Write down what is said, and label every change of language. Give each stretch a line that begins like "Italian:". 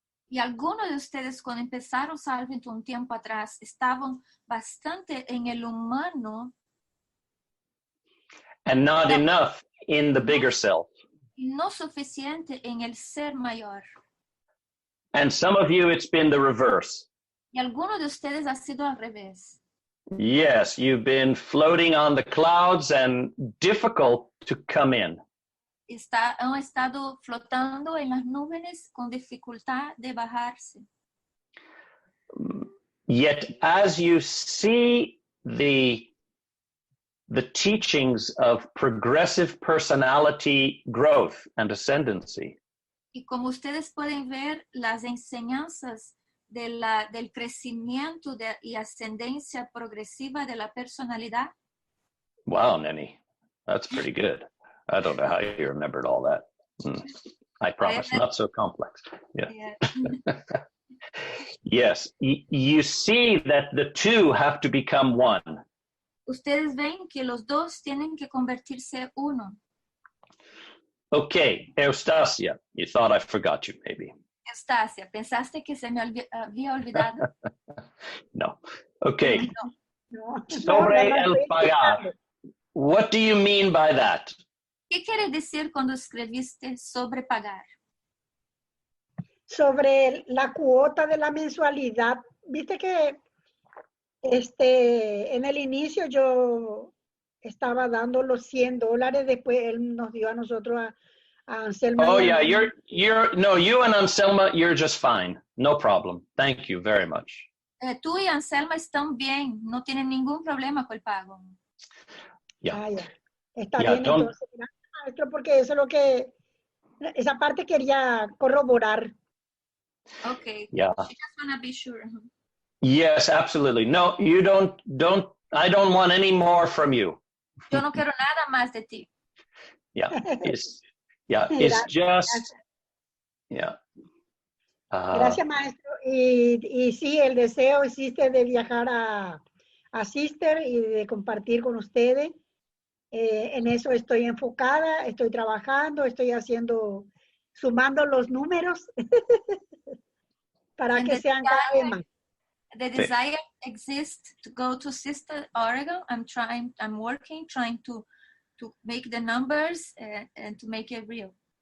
Spanish: y algunos de ustedes cuando empezaron Salvington un tiempo atrás estaban bastante en el humano
English: And not enough in the bigger self.
Spanish: y no suficiente en el ser mayor.
English: And some of you, it's been the reverse.
Spanish: Y algunos de ustedes ha sido al revés.
English: Yes, you've been floating on the clouds and difficult to come in.
Spanish: Han estado flotando en las nubes con dificultad de bajarse.
English: Yet as you see the teachings of progressive personality growth and ascendancy,
Spanish: Y como ustedes pueden ver, las enseñanzas del crecimiento y ascendencia progresiva de la personalidad.
English: wow, Nenny, that's pretty good. I don't know how you remembered all that. I promise, not so complex. Yeah. Yes, you see that the two have to become one.
Spanish: Ustedes ven que los dos tienen que convertirse uno.
English: Okay, Eustacia, you thought I forgot you, maybe.
Spanish: Eustacia, ¿pensaste que se me había olvidado?
English: No. Okay.
Spanish: No, Sobre no, el pagar.
English: What do you mean by that?
Spanish: ¿Qué quiere decir cuando escribiste sobre pagar? Sobre la cuota de la mensualidad. Viste que en el inicio yo estaba dando los $100, después él nos dio a nosotros a Anselma.
English: Oh yeah, you and Anselma, you're just fine. No problem. Thank you very much.
Spanish: Tú y Anselma están bien, no tienen ningún problema con el pago.
English: Yeah.
Spanish: Ya. Está bien, entonces, gracias, maestro, porque eso es lo que, esa parte quería corroborar.
English: Okay. Yeah. I just want to be sure. Yes, absolutely. No, you don't, I don't want any more from you. Yo no quiero nada más de ti. Yeah, it's just, yeah.
Spanish: Gracias, maestro. Y sí, el deseo existe de viajar a Sister y de compartir con ustedes. En eso estoy enfocada, estoy trabajando, estoy sumando los números para que sean cada vez más.
English: The desire exists to go to Sister Oregon. I'm working, trying to make the numbers and to make it real.